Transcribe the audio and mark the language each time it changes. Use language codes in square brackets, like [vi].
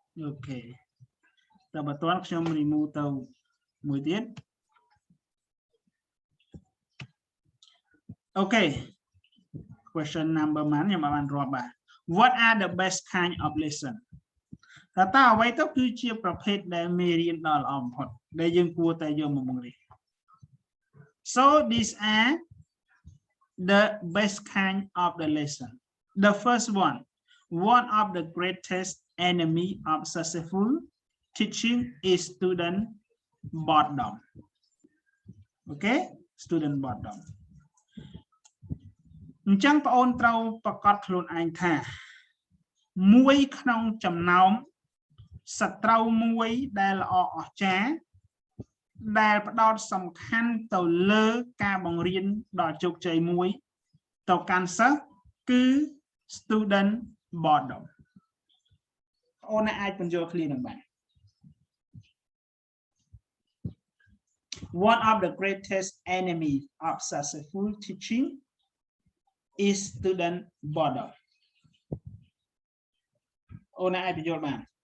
[km] Okay តើបើតនខ្ញុំ remove ទៅមួយទៀត [en] Okay question number 1 [km] ខ្ញុំបានរាប់បាទ [en] What are the best kind of lesson [km] តើអ្វីទៅគឺជាប្រភេទដែលមេរៀនដ៏ល្អបំផុតដែលយើងគួរតែយកមកបង្រៀន [en] So these are the best kind of the lesson. The first one of the greatest enemy of successful teaching is student boredom. Okay, student boredom. [km] អញ្ចឹងបងអូនត្រូវប្រកាសខ្លួនឯងថាមួយក្នុងចំណោមសត្រូវមួយដែលល្អអស្ចារ្យ ដែលផ្ដោតសំខាន់ទៅលើការបង្រៀនដ៏ជោគជ័យមួយទៅកាន់សិស្សគឺ student boredom បងអូនអាចបញ្យល់ឃ្លានឹងបាន [en] One of the greatest enemies of successful teaching is student boredom [km] អូនអាចបញ្យល់បាន